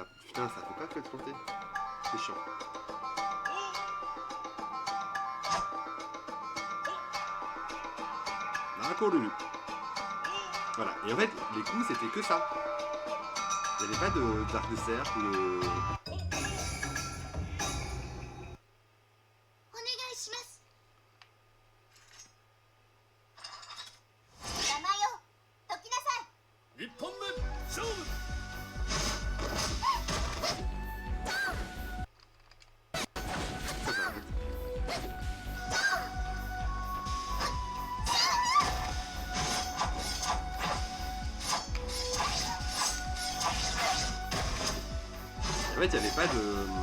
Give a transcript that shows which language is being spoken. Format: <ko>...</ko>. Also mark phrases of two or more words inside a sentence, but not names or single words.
<fr>Putain, ça fait pas que de chanter. C'est chiant. Nakoru. Voilà. Et en fait, les coups c'était que ça. Il n'y avait pas d'arc de cercle ou de.</fr> <ja>お願いします。邪魔よ。どきなさい。一本目勝負</ja> <fr>Ça, ça arrête. En fait, il n'y avait pas de.</fr>